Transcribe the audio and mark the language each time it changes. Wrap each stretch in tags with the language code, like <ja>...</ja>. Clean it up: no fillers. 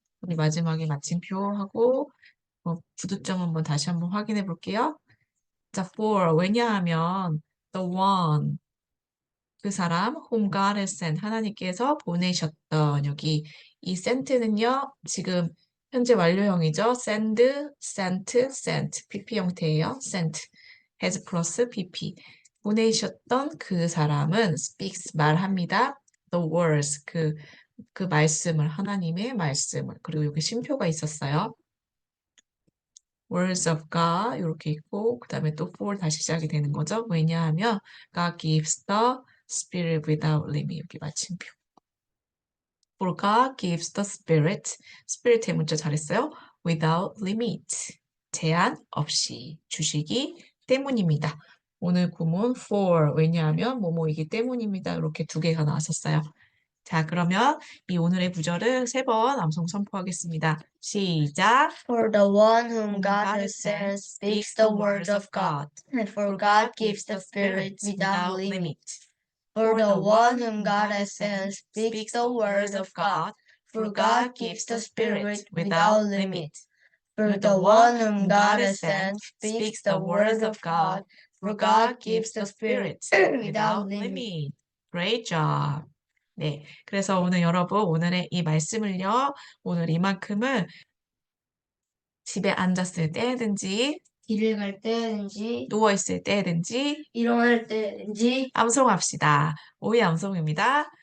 <ko>우리 마지막에 마침표하고 부두점 한번 다시 한번 확인해 볼게요. 자, for 왜냐하면 the one 그 사람</ko> <en>whom God has sent</en> <ko>하나님께서 보내셨던 여기 이 sent는요 지금 현재 완료형이죠. send, sent, sent PP 형태예요. sent has 플러스 PP 보내셨던 그 사람은</ko> <en>speaks</en> <ko>말합니다.</ko> <en>the words</en> <ko>그 말씀을 하나님의 말씀을 그리고 여기 쉼표가 있었어요.</ko> <en>words of God</en> <ko>이렇게 있고 그 다음에 또 for 다시 시작이 되는 거죠.</ko> <en>왜냐하면 God gives the Spirit without limit</en> <ko>여기 마침표.</ko> <en>For God gives the Spirit Spirit의</en> <ko>문자 잘했어요.</ko> <en>Without limit</en> <ko>제한 없이 주시기 때문입니다. 오늘 구문 for 왜냐하면 뭐뭐이기 때문입니다. 이렇게 두 개가 나왔었어요. 자, 그러면 이 오늘의 구절을 3번 암송 선포하겠습니다. 시작.</ko> <en>For the one whom God has sent speaks the word of God. And for God gives the Spirit without limit. For the one whom God has sent speaks the word of God. For God gives the Spirit without limit. For the one whom God has sent speaks the word of God, for God gives the Spirit without limit. Great job.</en> <ko>네, 그래서 오늘 여러분 오늘의 이 말씀을요. 오늘 이만큼은 집에 앉았을 때든지 길을 갈 때든지 누워있을 때든지 일어날 때든지 암송합시다. 오이 암송입니다.</ko>